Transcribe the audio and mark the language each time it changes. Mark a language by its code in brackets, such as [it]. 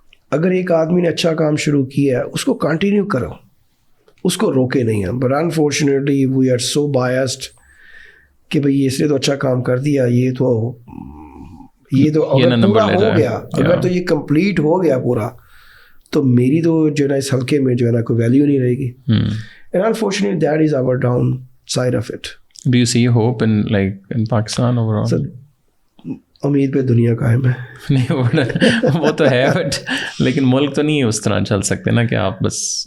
[ur] اگر ایک آدمی نے اچھا کام شروع کیا ہے اس کو کنٹینیو کرو, اس کو روکے نہیں ہیں. [en] but unfortunately we are so biased [ur] کہ بھائی اس نے تو اچھا کام کر دیا, یہ تو اگر پورا ہو گیا, اگر تو یہ کمپلیٹ ہو گیا پورا, تو میری تو جو ہے نا اس حلقے میں جو ہے نا کوئی ویلیو نہیں رہے گی. [en] And unfortunately, that is our downside of it. Do you see hope in Pakistan overall? [ur] So, امید پہ دنیا قائم ہے. نہیں وہ تو ہے, بٹ لیکن ملک تو نہیں اس طرح چل سکتے نا کہ آپ بس.